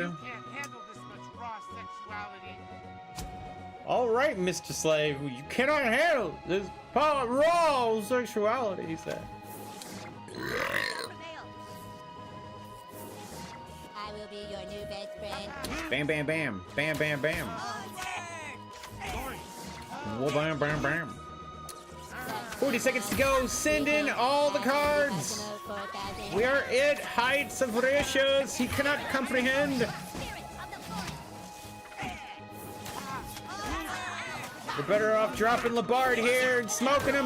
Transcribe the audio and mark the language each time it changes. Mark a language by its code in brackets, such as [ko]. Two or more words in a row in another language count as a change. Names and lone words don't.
[en] You can't handle this much raw sexuality. All right, Mr. Slave, you cannot handle this raw sexuality, he said. I will be your new best friend. Bam, bam, bam. Bam, bam, bam. Whoa, bam, bam, bam. 40 seconds to go. Send in all the cards. We are at heights of ratios he cannot comprehend. We're better off dropping Labard here and smoking him.